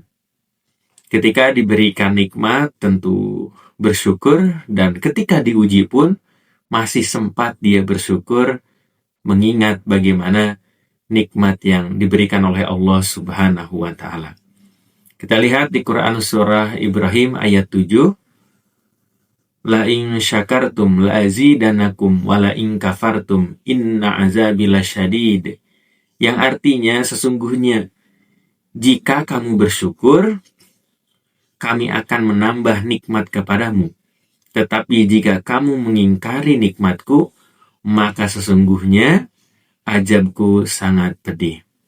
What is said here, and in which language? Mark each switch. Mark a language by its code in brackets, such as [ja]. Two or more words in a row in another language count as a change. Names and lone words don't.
[id] Ketika diberikan nikmat, tentu bersyukur, dan ketika diuji pun masih sempat dia bersyukur, mengingat bagaimana nikmat yang diberikan oleh Allah [ar] سبحانه وتعالى. [id] Kita lihat di Quran Surah Ibrahim ayat 7, [ar] لئن شكرتم لأزيدنكم ولئن كفرتم إن عذابي لشديد. [id] Yang artinya sesungguhnya jika kamu bersyukur, kami akan menambah nikmat kepadamu. Tetapi jika kamu mengingkari nikmatku, maka sesungguhnya azabku sangat pedih.